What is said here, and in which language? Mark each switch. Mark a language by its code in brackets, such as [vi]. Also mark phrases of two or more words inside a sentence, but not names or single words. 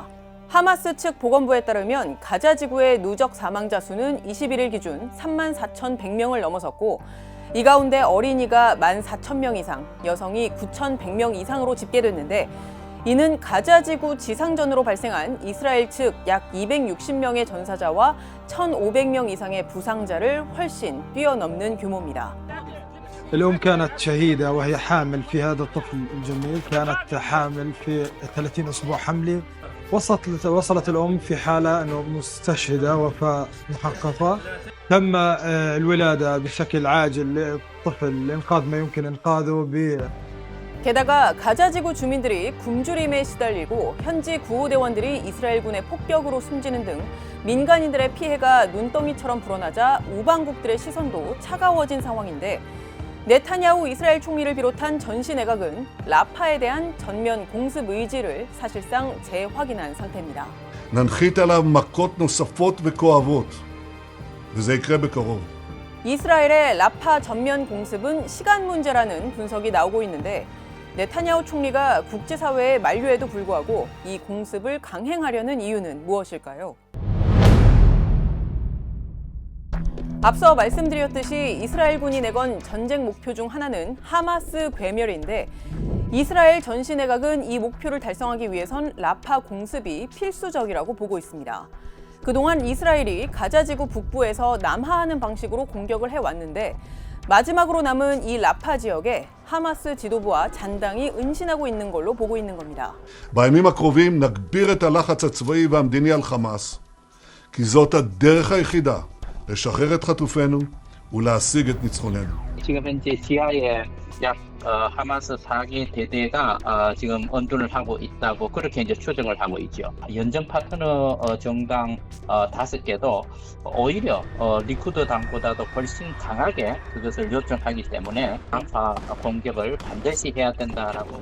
[ko] 하마스 측 보건부에 따르면 가자 지구의 누적 사망자 수는 21일 기준 34,100명을 넘어섰고 이 가운데 어린이가 14,000명 이상, 여성이 9,100명 이상으로 집계됐는데 이는 가자 지구 지상전으로 발생한 이스라엘 측 약 260명의 전사자와 1,500명 이상의 부상자를 훨씬 뛰어넘는 규모입니다. [ar] الأم كانت شهيدة وهي حامل في هذا الطفل الجميل، كانت حامل في 30 أسبوع حملي. وصلت الأم في حالة أنه مستشهدة، وفاة محققة. تم الولادة بشكل عاجل للطفل لإنقاذ ما يمكن إنقاذه. [ko] 게다가 가자 지구 주민들이 굶주림에 시달리고 현지 구호대원들이 이스라엘군의 폭격으로 숨지는 등 민간인들의 피해가 눈덩이처럼 불어나자 우방국들의 시선도 차가워진 상황인데 네타냐후 이스라엘 총리를 비롯한 전시 내각은 라파에 대한 전면 공습 의지를 사실상 재확인한 상태입니다. [he] ננחית עליו מכות נוספות וכואבות, וזה יקרה בקרוב. [ko] 이스라엘의 라파 전면 공습은 시간 문제라는 분석이 나오고 있는데 네타냐후 총리가 국제사회의 만류에도 불구하고 이 공습을 강행하려는 이유는 무엇일까요? 앞서 말씀드렸듯이 이스라엘군이 내건 전쟁 목표 중 하나는 하마스 괴멸인데 이스라엘 전시 내각은 이 목표를 달성하기 위해선 라파 공습이 필수적이라고 보고 있습니다. 그동안 이스라엘이 가자지구 북부에서 남하하는 방식으로 공격을 해왔는데 마지막으로 남은 이 라파 지역에 하마스 지도부와 잔당이 은신하고 있는 걸로 보고 있는 겁니다. [he] בימים הקרובים נגביר את הלחץ הצבאי והמדיני על חמאס, כי זאת הדרך היחידה לשחרר את חטופינו ולהשיג את ניצחוננו. [ko] 지금 현재 지하에 약 하마스 4개 대대가 지금 언둔을 하고 있다고 그렇게 이제 추정을 하고 있죠. 연정 파트너 정당 5개도 오히려 리쿠드 당보다도 훨씬 강하게 그것을 요청하기 때문에 라파 공격을 반드시 해야 된다라고.